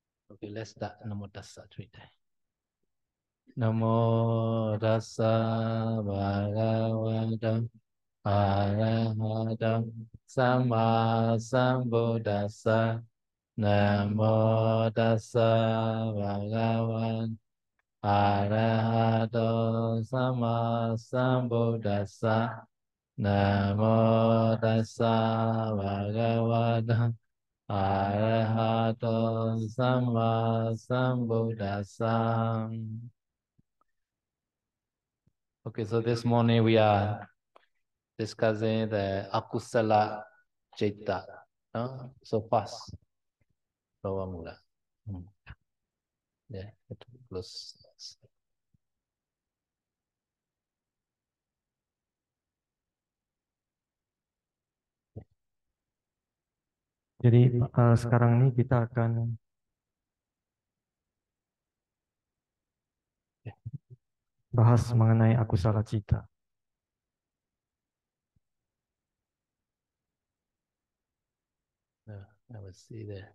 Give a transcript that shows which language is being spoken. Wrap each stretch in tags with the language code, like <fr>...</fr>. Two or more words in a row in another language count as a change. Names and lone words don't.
<en>Okay, let's start</en> <pi>Namo Tassa</pi> <en>3 times.</en> <pi>Namo Tassa Bhagavato Arahato Samma Sambuddhassa. Namo Tassa Bhagavato Arahato Samma Sambuddhassa. Namo Tassa Bhagavato Arahato Samma Sambuddhassa.</pi> <en>Okay, so this morning we are discussing the</en> <pi>akusala citta.</pi> <en>No? So fast. Lower mula. Yeah, it close.</en> <id>Jadi sekarang ini kita akan bahas mengenai</id> <pi>akusala cita.</pi> <en>I will see there.</en>